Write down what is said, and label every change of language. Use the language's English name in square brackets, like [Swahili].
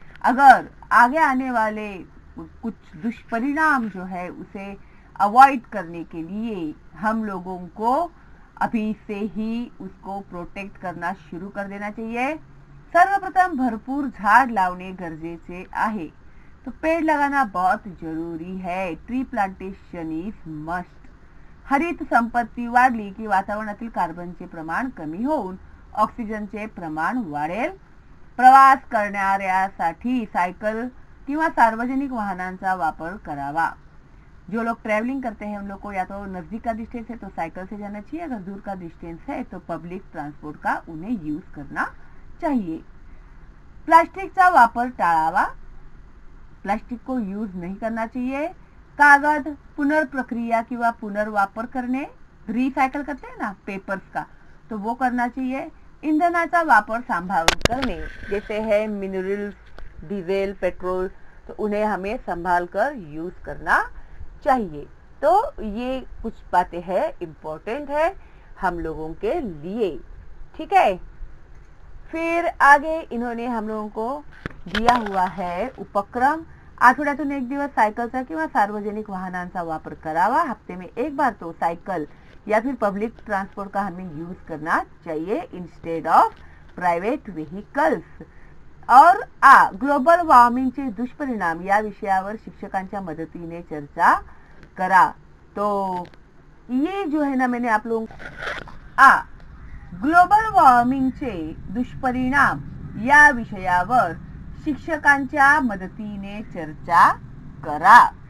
[Hindi] अगर आगे आने वाले कुछ दुष्परिणाम जो है उसे अवॉइड करने के लिए हम लोगों को अभी से ही उसको प्रोटेक्ट करना शुरू कर देना चाहिए। [Marathi] सर्वप्रथम भरपूर झाड़ लावणे गरजेचे आहे। [Hindi] तो पेड़ लगाना बहुत जरूरी है। [English] Tree plantation is must. [Marathi] हरित संपत्ती वाढली की वातावरणातील कार्बनचे प्रमाण कमी होऊन ऑक्सिजनचे प्रमाण वाढेल। प्रवास करणाऱ्यासाठी सायकल किंवा सार्वजनिक वाहनांचा वापर करावा। [Hindi] जो लोग ट्रैवलिंग करते हैं उन लोग को या तो नजदीक का डिस्टेंस है तो साइकिल से जाना चाहिए, अगर दूर का डिस्टेंस है तो पब्लिक ट्रांसपोर्ट का उन्हें यूज करना चाहिए। [Marathi] प्लास्टिकचा वापर टाळावा। [Hindi] प्लास्टिक को यूज नहीं करना चाहिए। [Marathi] कागज पुनर्प्रक्रिया किंवा पुनर्वापर [Hindi] करने, रिसाइकल करते हैं ना पेपर्स का, तो वो करना चाहिए। [Marathi] ईंधनाचा वापर [Hindi] संभाल करने, जैसे है मिनरल्स, डीजल, पेट्रोल, तो उन्हें हमें संभाल कर यूज करना चाहिए। तो ये कुछ बातें हैं, इम्पोर्टेंट है हम लोगों के लिए, ठीक है। फिर आगे इन्होंने हम लोगों को दिया हुआ है उपक्रम। [Marathi] आठवड्यातून एक दिवस सायकलचा किंवा सार्वजनिक वाहनांचा वापर करावा। [Hindi] हफ्ते में एक बार तो साइकिल या फिर पब्लिक ट्रांसपोर्ट का हमें यूज करना चाहिए [English] Instead of private vehicles. [Marathi] और ग्लोबल वॉर्मिंगचे दुष्परिणाम या विषयावर शिक्षकांच्या मदतीने चर्चा करा। [Hindi] तो ये जो है ना, मैंने आप लोगों [Marathi] ग्लोबल वॉर्मिंगचे दुष्परिणाम या विषयावर शिक्षकांच्या मदतीने चर्चा करा।